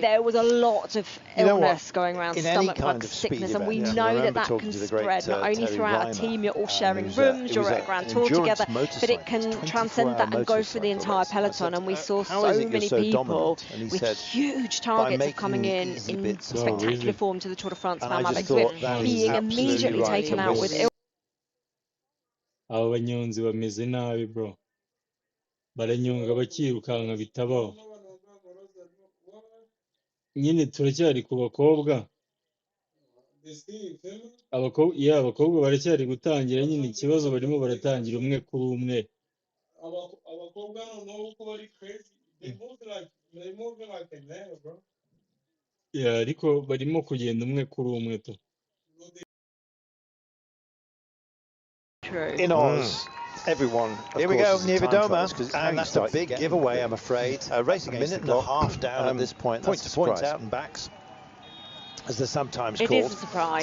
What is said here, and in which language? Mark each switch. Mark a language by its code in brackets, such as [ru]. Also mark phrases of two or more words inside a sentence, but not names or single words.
[en] There was a lot of illness going around, stomach bug sickness, and we know that that can spread not only throughout a team. You're all sharing rooms, you're at a grand tour together, but it can transcend that and go through the entire peloton. And we saw so many people with huge targets of coming in spectacular form to the Tour de France being immediately taken out with ill. [rw] Abo banyonzi bameze nabi, bro. Baranyonga bakirukanka bitabaho. Nyine turacyari ku bakobwa. Abakobwa baracyari gutangira, nyine ikibazo barimo baratangira umwe kuri umwe. Abakobwa noneho uko bari crazy, [en] they move like a man, bro. [rw] Ariko barimo kugenda umwe kuri umwe to. [en] In Oz, everyone. Here we go, Niewiadoma, and that's a big giveaway, I'm afraid. Racing a minute and a half down at this point. That's points out and backs. as they're sometimes It called. is a surprise.